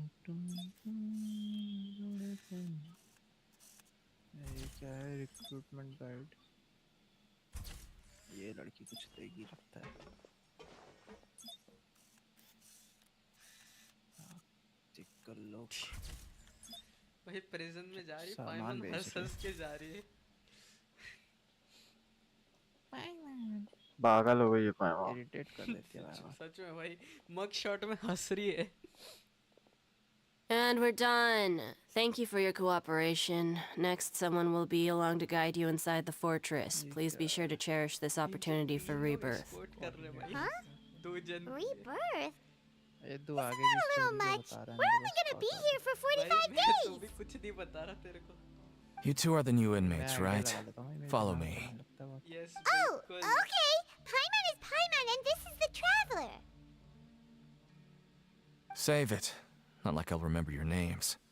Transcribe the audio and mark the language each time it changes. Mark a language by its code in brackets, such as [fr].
[hi] ये क्या है रिक्रूटमेंट गाइड ये लड़की कुछ देगी लगता है टिकल लोग भाई प्रिजन में जा रही सामान पाइमन बेच हंस रही। हंस के जा रही है पागल हो गई है पाइमा इरिटेट कर देती है भाई सच में भाई मग शॉट में हंस रही है [en] And we're done. Thank you for your cooperation. Next, someone will be along to guide you inside the fortress. Please be sure to cherish this opportunity for rebirth. Huh? Rebirth? [hi] ये तू आगे [en] Not a little much. We're only gonna be here for 45 days. [hi] भी कुछ नहीं बता रहा तेरे को [en] You two are the new inmates, right? Follow me. Yes. Oh, okay. Paimon is Paimon and this is the Traveler. Save it. Not like I'll remember your names.